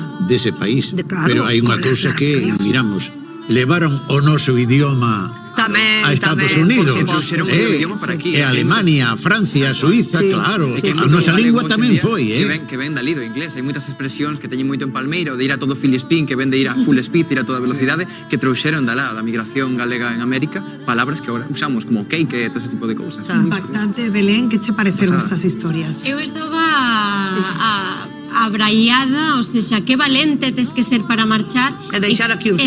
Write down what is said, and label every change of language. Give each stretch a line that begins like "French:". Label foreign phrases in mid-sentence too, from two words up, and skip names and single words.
Galician: dese país. Claro, Pero hai unha con cousa
Spanish: las
Galician: que,
Spanish: gracias.
Galician: miramos, levaron o noso idioma Tamén, a Estados tamén, Unidos, por suposto. Trouxeron o seu idioma para aquí. e Alemania, Francia, Suiza, Sí. claro. Sí, A nosa lingua tamén foi, Que ven dali do inglés. Hai moitas expresións que teñen moito en palmeiro, de ir a todo
English: full speed,
Galician: que ven de ir a
English: full speed,
Galician: ir a toda velocidade, que trouxeron da migración galega en América, palabras que agora usamos como cake e todo ese tipo de cousas. Impactante, Belén, que che pareceron Pasada. estas historias? Eu estaba abraiada,
Spanish: o sea,
Galician: que valente tes que ser para marchar E deixar aquí os